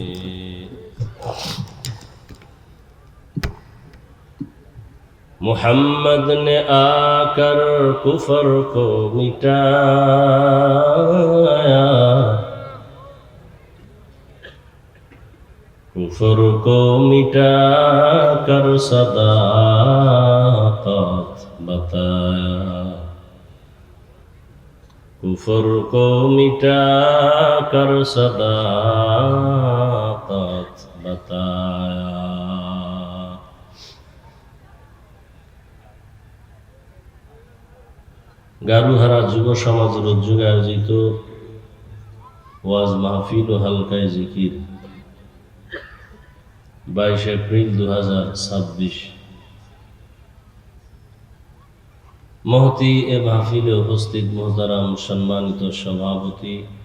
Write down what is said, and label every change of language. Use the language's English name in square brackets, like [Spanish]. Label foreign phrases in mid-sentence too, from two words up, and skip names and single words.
[Urdu] محمد نے آ کر کفر کو مٹایا، کفر کو مٹا کر صداقت بتایا، کفر کو مٹا کر صداقت بتایا. [Bangla] গারুহারা যুব সমাজের উদ্যোগে আয়োজিত ওয়াজ মাহফিল ও হালকায় জিকির 22 এপ্রিল 2026 মহতি এ মাহফিলে উপস্থিত মোহতারাম সম্মানিত সভাপতি,